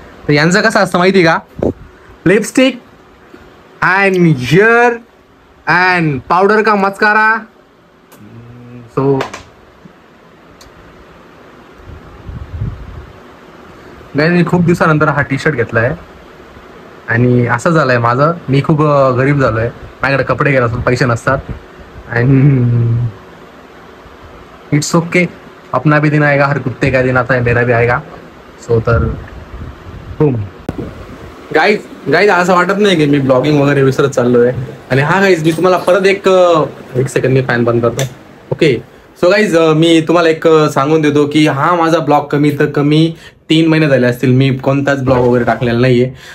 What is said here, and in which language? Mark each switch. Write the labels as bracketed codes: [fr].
[mr] तर यांचं कसं असतं माहिती आहे का, lipstick and here and powder का मस्कारा. सो गाईज मी खूप दिवसानंतर हा टी-शर्ट घेतला आहे आणि असं झालंय माझं, मी खूप गरीब झालोय, माझ्याकडे कपडे घ्यायला असून पैसे नसतात. [en] and it's okay, [hi] अपना भी दिन आएगा, हर कुत्ते का दिन आता है, मेरा भी आएगा. [mr] सो तर बूम. गाईज असं वाटत नाही की मी ब्लॉगिंग वगैरे विसरत चाललोय. आणि हा गाईज मी तुम्हाला परत एक सेकंड मी फॅन बंद करतो. ओके, सो गाईज मी तुम्हाला एक सांगून देतो की हा माझा ब्लॉग कमी 3 महिने झाले असतील, मी कोणताच ब्लॉग वगैरे टाकलेला नाहीये.